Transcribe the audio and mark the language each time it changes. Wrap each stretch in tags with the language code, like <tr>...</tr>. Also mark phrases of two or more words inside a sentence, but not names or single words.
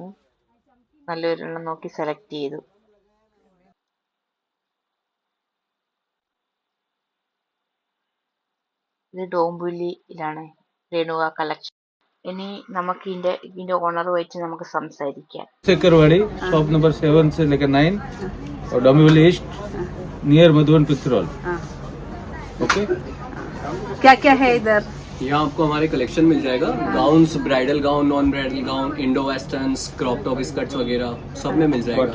<ml>നല്ലൊരെണ്ണം നോക്കി സെലക്ട് ചെയ്തു. ഇത് ഡോംബുലിയിലാണ് രേണുക കളക്ഷൻ. ഇനി നമുക്ക് ഇതിന്റെ ഓണറുമായിട്ട് നമുക്ക് സംസാരിക്കാം.</ml> <hi>सेकरवाड़ी</hi> <en>shop number</en> <hi>7 से लेकर 9 और डोंबिवली</hi> <en>East near</en> <hi>मधुबन पिक्चर हॉल. ओके, क्या क्या है इधर? यहाँ आपको हमारे कलेक्शन मिल जाएगा.</hi> <en>gowns, bridal gown, non bridal gown, Indo westerns, crop top skirts</en> <hi>वगैरह सब में मिल जाएगा.</hi>